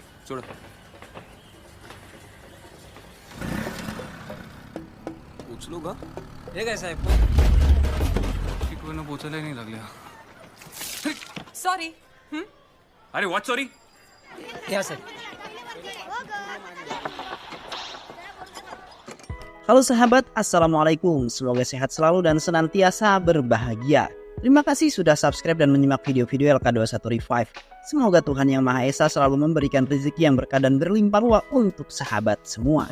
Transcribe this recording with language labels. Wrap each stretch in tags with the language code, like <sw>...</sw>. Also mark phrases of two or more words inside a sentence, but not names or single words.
<mr>छोड़ो। उचलू का? हे काय साहेब की कोणी पोचायला नाही लागल्या. सॉरी.</mr> <en>अरे what sorry?</en> <mr>या साहेब.</mr> <id>Halo sahabat, Assalamualaikum. Semoga sehat selalu dan senantiasa berbahagia. Terima kasih sudah subscribe dan menyimak video-video LK21 Revive. Semoga Tuhan Yang Maha Esa selalu memberikan rezeki yang berkah dan berlimpah ruah untuk sahabat semua.</id>